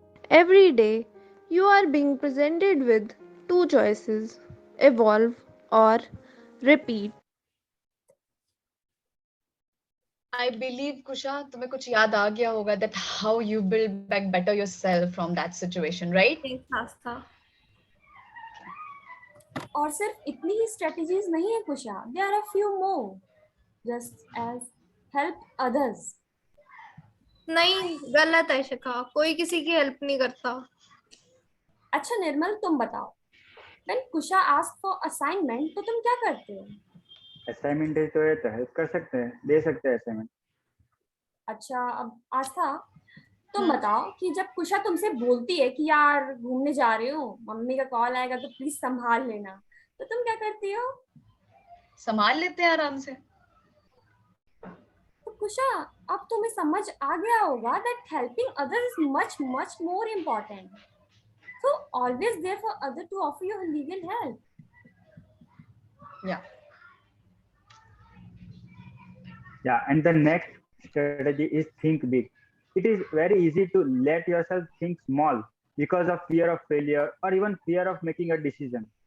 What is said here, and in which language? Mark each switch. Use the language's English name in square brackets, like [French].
[English] Every day, you are being presented with two choices: evolve or repeat. I believe Kusha, [Hindi] तुम्हें कुछ याद आ गया होगा [English] that how you build back better yourself from that situation, right? Thanks, Astha. [Hindi] और सिर्फ इतनी ही strategies नहीं है कुशा, [English] There are few more, just as help others. [Hindi] नहीं, गलत है शिखा. कोई किसी की हेल्प नहीं करता. अच्छा निर्मल, तुम बताओ, [English] when Kusha ask for assignment [Hindi] तो तुम क्या करते हो? असाइनमेंट है तो हेल्प कर सकते हैं, दे सकते हैं असाइनमेंट. अच्छा, अब आस्था तुम बताओ कि जब कुशा तुमसे बोलती है कि यार घूमने जा रही हूँ, मम्मी का कॉल आएगा तो प्लीज संभाल लेना, तो तुम क्या करती हो? संभाल लेते हैं आराम से. तो कुशा, अब तुम्हें समझ आ गया होगा [English] that helping others is much more important. So always there for other to offer you legal help. Yeah. Yeah, and the next strategy is think big. It is very easy to let yourself think small because of fear of failure or even fear of making a decision.